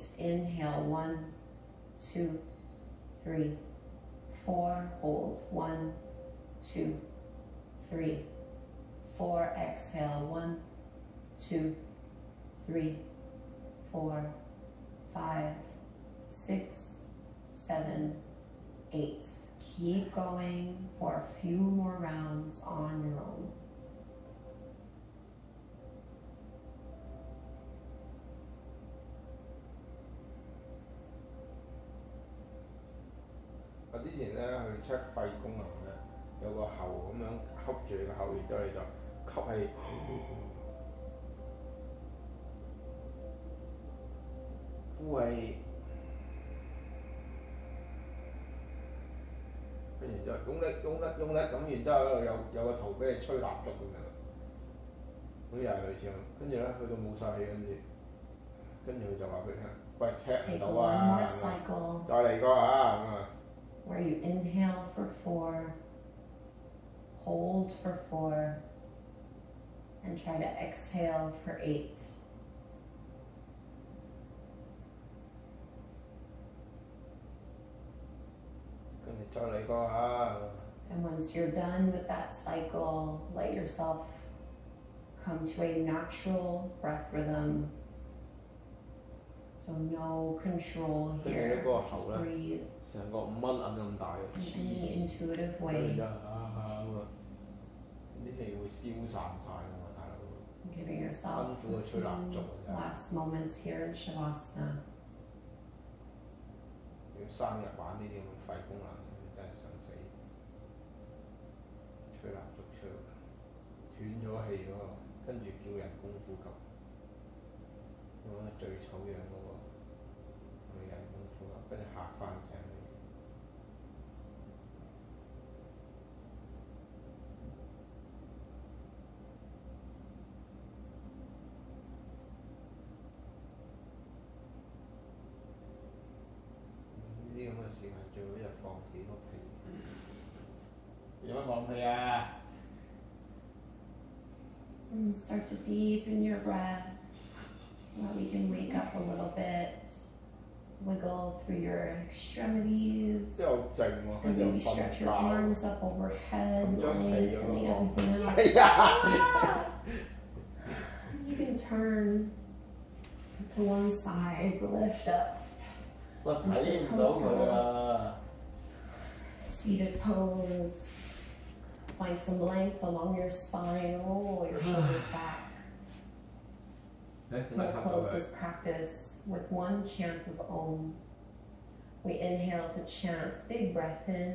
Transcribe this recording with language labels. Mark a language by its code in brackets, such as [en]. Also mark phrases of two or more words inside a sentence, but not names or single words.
[en] Inhale, 1, 2, 3, 4, hold, 1, 2, 3, 4, exhale, 1, 2, 3, 4, 5, 6, 7, 8. Keep going for a few more rounds on your own. [yue] 我之前咧去 check 肺功能咧，有個喉咁樣吸住你個喉，然之後你就吸氣，呼氣，跟住之後用力，咁然之後嗰度有個圖俾你吹蠟燭咁樣，咁又係類似咁，跟住咧去到冇晒氣，跟住佢就話俾你聽，喂 check 唔到啊，再嚟個啊咁啊。 [en] Where you inhale for 4, hold for 4, and try to exhale for 8. And once you're done with that cycle, let yourself come to a natural breath rhythm. So no control here, just breathe. [yue] 成個5蚊銀咁大嘅， [en] In an intuitive way. [yue] 啲氣會消散晒㗎嘛，大佬。 [en] Giving yourself a few last moments here in Shavasana. [yue] 要生日玩呢啲咁嘅肺功能，真係想死。吹蠟燭吹斷咗氣嗰個，跟住叫人工呼吸，用得最醜樣嗰個，女人工呼吸，跟住嚇翻醒你。呢啲咁嘅事係最好一日放幾多屁？點樣放屁啊？ [en] And start to deepen your breath so that we can wake up a little bit. Wiggle through your extremities. [yue] 真係好靜喎， [en] And maybe stretch your arms up overhead, lengthening everything out. [yue] 係啊！ [en] You can turn to one side, lift up. [yue] 我睇唔到佢啊！ [en] Seated pose. Find some length along your spine. Roll your shoulders back. We'll close this practice with one chant of Om. We inhale to chant. Big breath in.